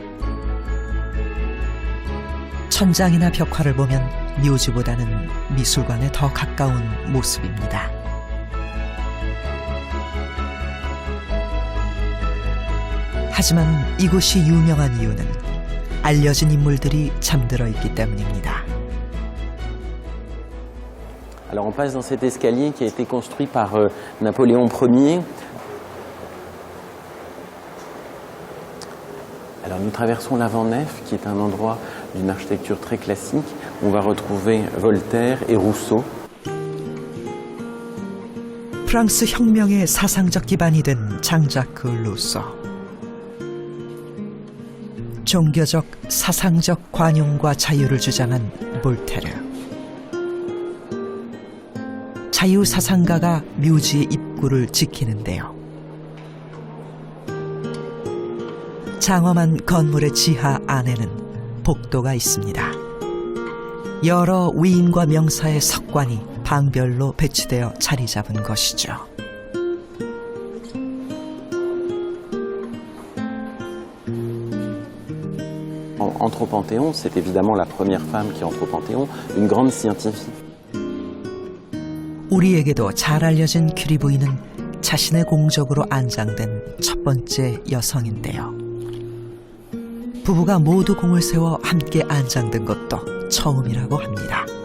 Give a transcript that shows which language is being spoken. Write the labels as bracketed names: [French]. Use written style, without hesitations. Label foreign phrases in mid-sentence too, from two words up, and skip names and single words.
[Korean] 천장이나 벽화를 보면 묘지보다는 미술관에 더 가까운 모습입니다. 하지만 이곳이 유명한 이유는 알려진 인물들이 잠들어 있기 때문입니다. [French] Alors on passe dans cet escalier qui a été construit par Napoléon Ier. Alors nous traversons l'avant-nef qui est un endroit d'une architecture très classique. On va retrouver Voltaire et Rousseau. [Korean] 프랑스 혁명의 사상적 기반이 된 장자크 루소. 종교적, 사상적 관용과 자유를 주장한 볼테르. 자유사상가가 묘지의 입구를 지키는데요. 장엄한 건물의 지하 안에는 복도가 있습니다. 여러 위인과 명사의 석관이 방별로 배치되어 자리 잡은 것이죠. [French] Entre au Panthéon, c'est évidemment la première femme qui entre au Panthéon, une grande scientifique. [Korean] 우리에게도 잘 알려진 큐리 부인은 자신의 공적으로 안장된 첫 번째 여성인데요. 부부가 모두 공을 세워 함께 안장된 것도 처음이라고 합니다.